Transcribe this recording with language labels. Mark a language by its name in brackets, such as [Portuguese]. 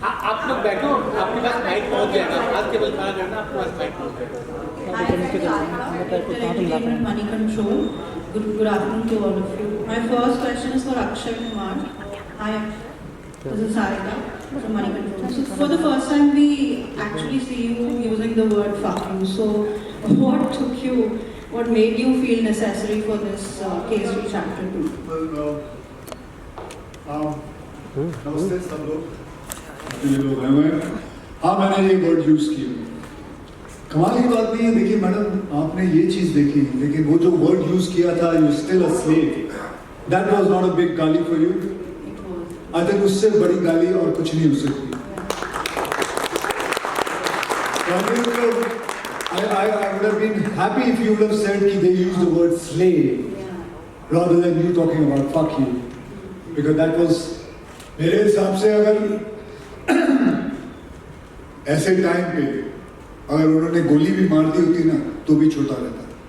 [Hindi] आप लोग बैठो, आपके पास माइक पहुंच जाएगा, आज केवल खड़ा करना, आपके पास माइक पहुंच जाएगा। [English] Money Control. Good afternoon to all of you. My first question is for Akshay Kumar. Hi, this is Sarika from Money Control. So for the first time, we actually see you using the word "fuck you." So what took you? What made you feel necessary for this K3 Chapter 2? [Hindi] नमस्ते सब लोग, जितने लोग आए हुए हैं। हाँ, मैंने ये वर्ड यूज किया। कमाल की बात नहीं है, देखिए मैडम, आपने ये चीज देखी, लेकिन वो जो वर्ड यूज किया था, [English] You still a slave, that was not a big गाली for you. I think [Hindi] उससे बड़ी गाली और कुछ नहीं हो सकती। [English] I would have been happy if you would have said that they used the word slave rather than you talking about fuck you, because that was, [Hindi] मेरे हिसाब से अगर ऐसे टाइम पे अगर उन्होंने गोली भी मार दी होती ना तो भी छोटा रहता।